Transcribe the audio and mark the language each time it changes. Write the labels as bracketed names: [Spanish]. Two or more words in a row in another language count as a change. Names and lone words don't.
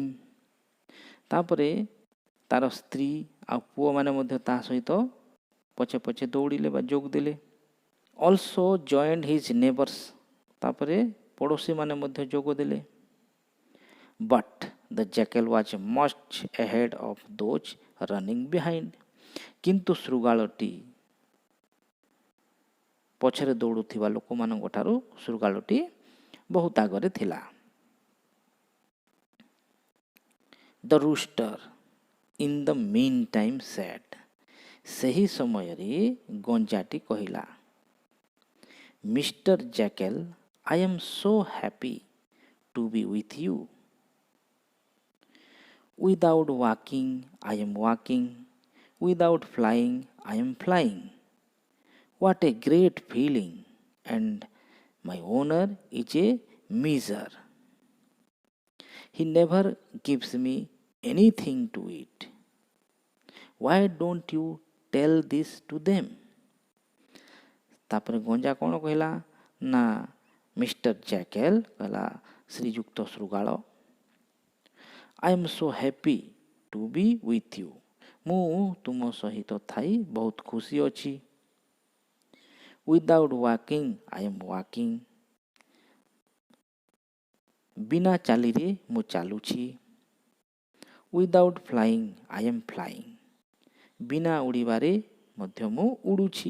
[Odia] ତାପରେ ତାର ସ୍ତ୍ରୀ ଆଉ ପୁଅମାନେ ମଧ୍ୟ ତା ସହିତ ପଛେ ପଛେ ଦୌଡ଼ିଲେ ବା ଯୋଗ ଦେଲେ. [English] Also joined his neighbors. [Odia] ତାପରେ ପଡ଼ୋଶୀମାନେ ମଧ୍ୟ ଯୋଗ ଦେଲେ. [English] But the jackal was much ahead of those running behind. [Odia] କିନ୍ତୁ ଶୃଗାଳଟି ପଛରେ ଦୌଡ଼ୁଥିବା ଲୋକମାନଙ୍କ ଠାରୁ ଶୃଗାଳଟି ବହୁତ ଆଗରେ ଥିଲା. [English] The rooster in the meantime said. [Odia] ସେହି ସମୟରେ ଗଞ୍ଜାଟି କହିଲା, [English] Mr. Jackal, I am so happy to be with you. Without walking, I am walking. Without flying, I am flying. What a great feeling, and my owner is a miser. He never gives me anything to eat. Why don't you tell this to them? [Odia] ତାପରେ ଗଞ୍ଜା କ'ଣ କହିଲା ନା ମିଷ୍ଟର ଜ୍ୟାକେଲ କହିଲା, ଶ୍ରୀଯୁକ୍ତ ଶୃଗାଳ, [English] I am so happy to be with you. [Odia] ମୁଁ ତୁମ ସହିତ ଥାଇ ବହୁତ ଖୁସି ଅଛି। [English] Without walking I am walking. [Odia] ବିନା ଚାଲିରେ ମୁଁ ଚାଲୁଛି। [English] Without flying I am flying. [Odia] ବିନା ଉଡ଼ିବାରେ ମଧ୍ୟ ମୁଁ ଉଡ଼ୁଛି।